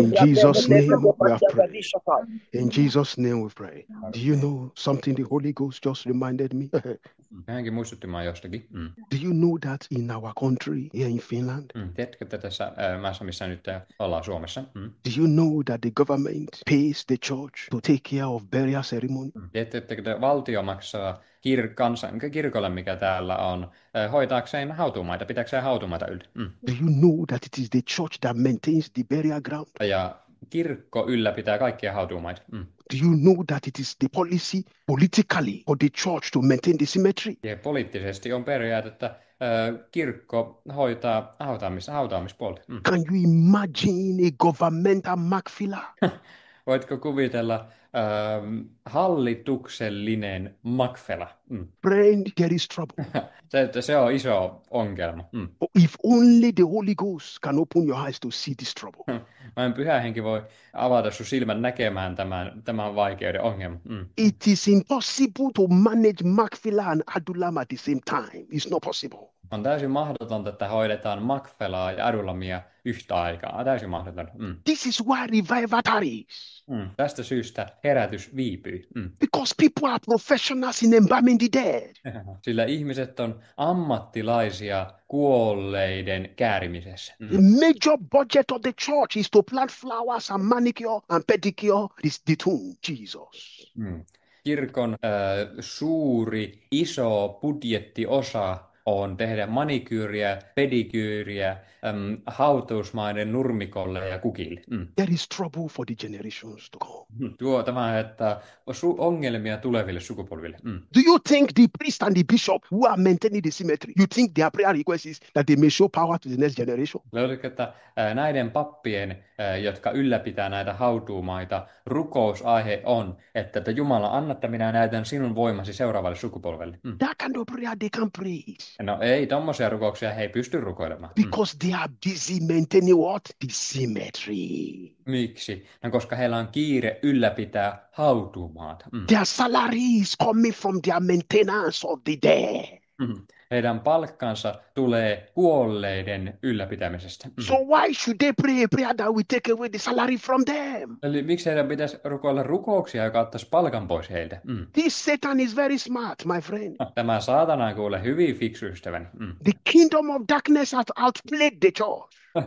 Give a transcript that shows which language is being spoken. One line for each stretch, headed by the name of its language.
English: in Jesus' name we have prayed. In Jesus' name we pray. Do you know something the Holy Ghost just reminded me?
Finnish: Hänkin muistuttimaan jostakin.
English: Do you know that in our country, here in Finland,
Finnish: Tiedätkö, että tässä maassa, missä nyt ollaan Suomessa?
English: do you know that the government pays the church to take care of burial ceremony?
Finnish: Tiedättekö, että valtio maksaa kirkolle, mikä täällä on, hoitaakseen hautuumaita, pitääkseen hautuumaita yllä?
English: Do you know that it is the church that maintains the burial ground?
Finnish: Ja kirkko ylläpitää kaikkia hautuumaita.
English: Do you know that it is the policy politically for the church to maintain the cemetery?
Finnish: Ja poliittisesti on periaate, että kirkko hoitaa hautaamispuolta.
English: Can you imagine a governmental Macfila?
Finnish: Voitko kuvitella hallituksellinen Macfela?
English: Friend, there is trouble.
Finnish: Se on iso ongelma.
English: If only the Holy Ghost can open your eyes to see this trouble.
Finnish: Vain Pyhä Henki voi avata sun silmän näkemään tämän vaikeuden ongelman.
English: It is impossible to manage Macfila and Adulam at the same time. It's not possible.
Finnish: On täysin mahdotonta, että hoidetaan Macfelaa ja Adulamia yhtä aikaa. Täysin mahdotonta.
English: This is why revival tarries.
Finnish: Tästä syystä herätys viipyy.
English: Because people are professionals in embalming the dead.
Finnish: Sillä ihmiset on ammattilaisia kuolleiden käärimisessä.
English: The major budget of the church is to plant flowers and manicure and pedicure the tomb, Jesus.
Finnish: Kirkon suuri, iso budjettiosa on tehdä manikyyriä, pedikyyriä hautuusmaiden nurmikolle ja kukille.
English: There is trouble for the generations to come.
Finnish: Tämä aiheuttaa ongelmia tuleville sukupolville.
English: Do you think the priest and the bishop who are maintaining the cemetery, you think their prayer request is that they may show power to the next generation?
Finnish: Löydätkö, että näiden pappien, jotka ylläpitää näitä hautuumaita, rukousaihe on, että Jumala, anna, että minä näytän sinun voimasi seuraavalle sukupolvelle?
English: That kind of prayer they can pray.
Finnish: No ei, tommosia rukouksia he ei pysty rukoilemaan.
English: Because they are busy maintaining what? The cemetery.
Finnish: Miksi? No, koska heillä on kiire ylläpitää hautuumaata.
English: Their salary is coming from their maintenance of the dead.
Finnish: Heidän palkkansa tulee kuolleiden ylläpitämisestä.
English: So why should they pray a prayer that will take away the salary from them?
Finnish: Eli miksi heidän pitäisi rukoilla rukouksia, joka ottaisi palkan pois heiltä?
English: This Satan is very smart, my friend.
Finnish: Tämä saatana on kuule hyvin fiksu ystäväni.
English: The kingdom of darkness has outplayed the church.